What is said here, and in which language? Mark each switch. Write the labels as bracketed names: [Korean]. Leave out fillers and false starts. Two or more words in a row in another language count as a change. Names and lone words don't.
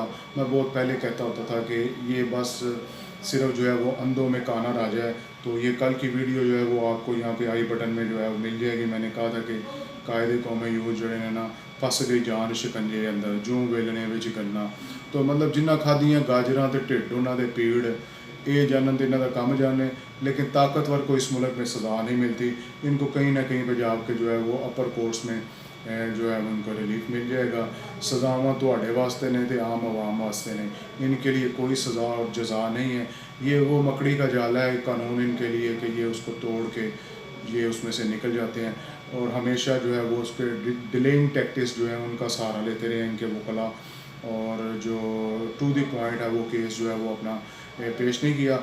[Urdu] میں بہت پہلے کہتا ہوتا تھا کہ یہ بس صرف جو ہے وہ اندھوں میں کانا راجا ہے، تو تو یہ کل کی ویڈیو جو ہے وہ آپ کو یہاں پہ [English] i button [Urdu] میں جو ہے وہ مل جائے گی. میں نے کہا تھا کہ [Punjabi] قائد قوم یوتھ جڑے نے نا پس گئی جان شکنجے اندر جوں ویلنے وچ گلنا. تو مطلب جنہ کھادیاں گاجراں تے ٹھڈ انہاں دے پیڑ یہ جانن تے انہاں دا کم جانے, [Urdu] لیکن طاقتور کو اس ملک میں سزا نہیں ملتی. ان کو کہیں نہ کہیں پہ جا کے جو ہے وہ [English] upper courts [Urdu] میں جو ہے ان کو ریلیف مل جائے گا. [Punjabi] سزاواں تواڈے واسطے نے تے عام عوام واسطے نے, [Urdu] ان کے لیے کوئی سزا اور جزا نہیں ہے. یہ وہ مکڑی کا جالا ہے قانون ان کے لیے کہ یہ اس کو توڑ کے یہ اس میں سے نکل جاتے ہیں, اور ہمیشہ جو ہے وہ اس کے [English] delaying tactics [Urdu] جو ہیں ان کا سہارا لیتے رہے ان کے وکلاء, اور جو [English] to the point [Urdu] ہے وہ کیس جو ہے وہ اپنا پیش نہیں کیا.